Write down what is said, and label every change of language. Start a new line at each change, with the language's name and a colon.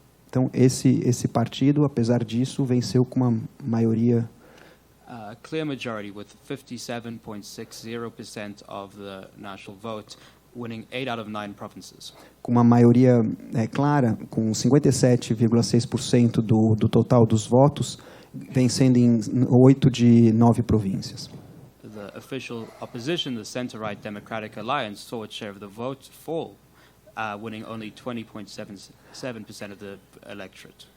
Portuguese: Então, esse partido, apesar disso, venceu com uma maioria...
English: clear majority with 57.60% of the national vote, winning 8 out of 9 provinces.
Portuguese: Com uma maioria clara, com 57,6% do total dos votos, vencendo em 8 de 9 províncias.
English: The official opposition, the center-right Democratic Alliance, saw its share of the vote fall, winning only 20.77% of the electorate.